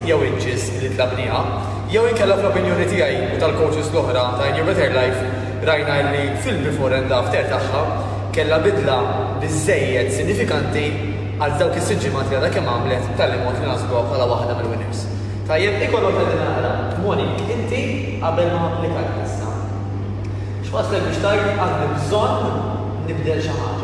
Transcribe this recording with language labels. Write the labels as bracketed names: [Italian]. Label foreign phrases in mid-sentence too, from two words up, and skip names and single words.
[Maltese] jew inches li tlabniha, jew inkella fl-opinjoni tiegħi u tal-coaches l-oħra ta' In Your Better Life rajna li fil- [English] before and after [Maltese] tagħha kellha bidla biżżejjed sinifikanti għal dawk is-siġġimat li għadha kemm għamlet tal-imod li naħsbuha bħala waħda mill-winners. Tajjeb, ikollok qegħdin naqra. Monik, inti qabel ma applikajt issa. X'waslek biex tgħid għandi bżonn nibdel xi ħaġa.